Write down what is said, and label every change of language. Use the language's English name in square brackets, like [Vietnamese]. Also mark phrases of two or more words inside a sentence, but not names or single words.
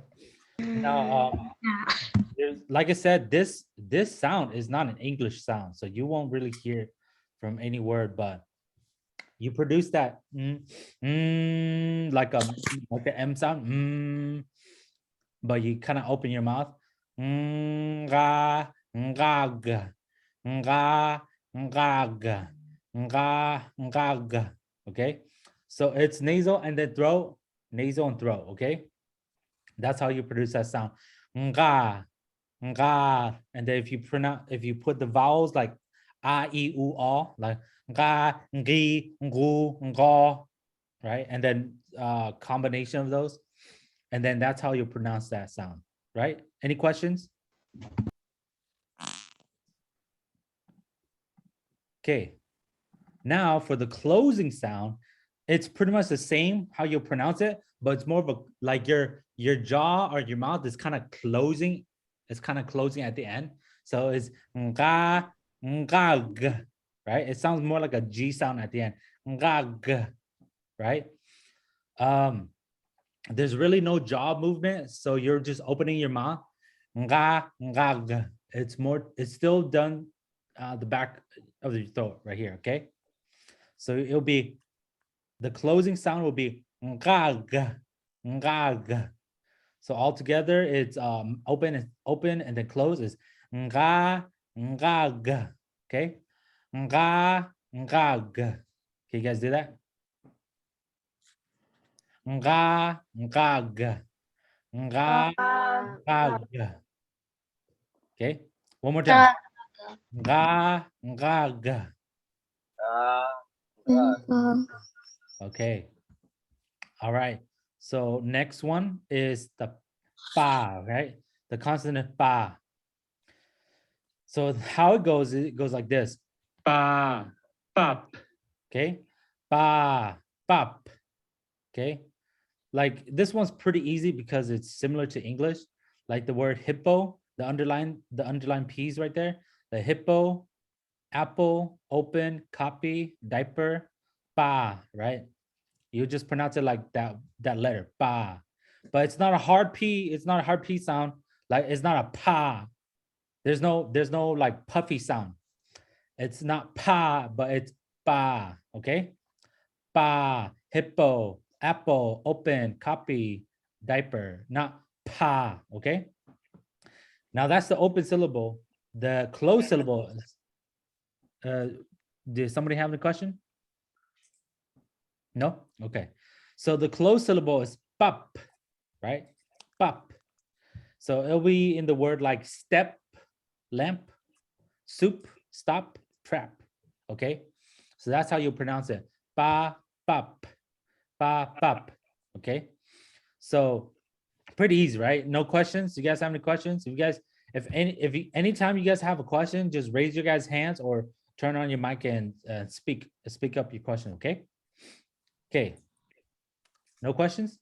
[English] Now, like I said, this sound is not an English sound, so you won't really hear it from any word, but you produce that like the M sound, but you kind of open your mouth. Nga, ngag, nga, ngag, nga, ngag. Okay, so it's nasal and then throat, nasal and throat. Okay, that's how you produce that sound. Nga, nga, and then if you put the vowels like a, e, u, o, like nga, ngi, ngu, ngo, right, and then combination of those, and then that's how you pronounce that sound, right? Any questions? Okay, now for the closing sound, it's pretty much the same how you pronounce it, but it's more of a, like your jaw or your mouth is kind of closing. It's kind of closing at the end. So it's nga, ngag, right? It sounds more like a G sound at the end. Ngag, right? There's really no jaw movement. So you're just opening your mouth. Nga, ngag. It's still done the back of the throat right here, okay? So it'll be, the closing sound will be ngag, ngag. So altogether, it's open and then close is nga, ngag. Okay, nga, ngag. Can you guys do that? Nga, ngag, nga, ngag. Okay, one more time. Nga, ngag. Okay. All right. So next one is the pa, right? The consonant pa. So how it goes like this. Pa, pop. Okay. Pa, pop. Okay. Like this one's pretty easy because it's similar to English. Like the word hippo, the underline P's right there. The hippo, apple, open, copy, diaper, pa, right? You just pronounce it like that letter, pa. But it's not a hard P, it's not a hard P sound. Like it's not a pa. There's no like puffy sound. It's not pa, but it's pa, okay? Pa, hippo, apple, open, copy, diaper, not pa, okay? Now that's the open syllable. The closed syllable is, did somebody have a question? No? Okay. So the closed syllable is pop, right? Pop. So it'll be in the word like step, lamp, soup, stop, trap. Okay. So that's how you pronounce it. Pa, pop, pa, pop. Okay. So pretty easy, right? No questions. You guys have any questions? If anytime you guys have a question, just raise your guys' hands or turn on your mic and speak up your question. Okay. Okay. No questions?